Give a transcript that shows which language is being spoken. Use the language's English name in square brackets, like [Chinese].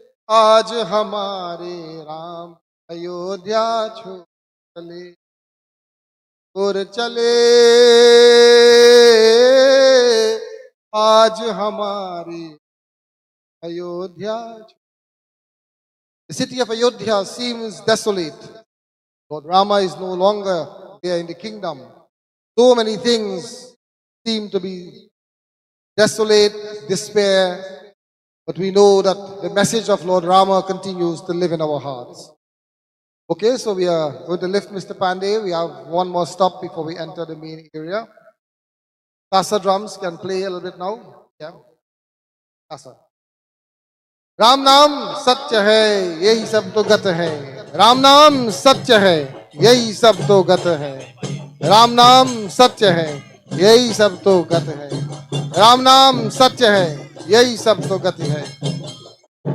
[Hindi] आज हमारे राम अयोध्या छोड़ चले और चले आज हमारी Ayodhya. [English] The city of Ayodhya seems desolate. Lord Rama is no longer there in the kingdom. So many things seem to be desolate, despair, but we know that the message of Lord Rama continues to live in our hearts. Okay, so we are going to lift Mr. Panday. We have one more stop before we enter the main area. Tasa drums can play a little bit now. Yeah. Tasa. [Hindi] Ram नाम सत्य है, यही सब तो गत है. राम नाम सत्य है, यही सब तो गत है. राम नाम सत्य है, यही सब तो गत है. राम नाम सत्य है, यही सब तो गति है.